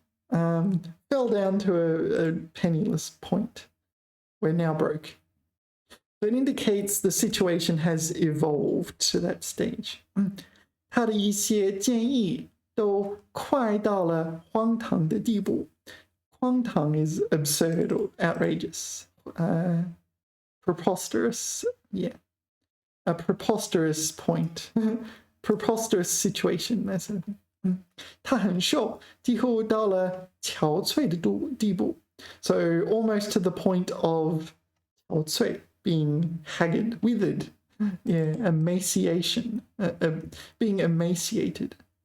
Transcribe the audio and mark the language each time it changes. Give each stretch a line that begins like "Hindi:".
English: Fell down to a penniless point. We're now broke. So it indicates the situation has evolved to that stage.
Chinese: 他的一些建议都快到了荒唐的地步。
English: 荒唐 is absurd or outrageous. Preposterous, yeah. A preposterous point. Preposterous situation, that's it.
Chinese: 他很瘦，几乎到了憔悴的地步。
English: So almost to the point of 憔悴, being haggard, withered. Yeah, emaciation, being emaciated.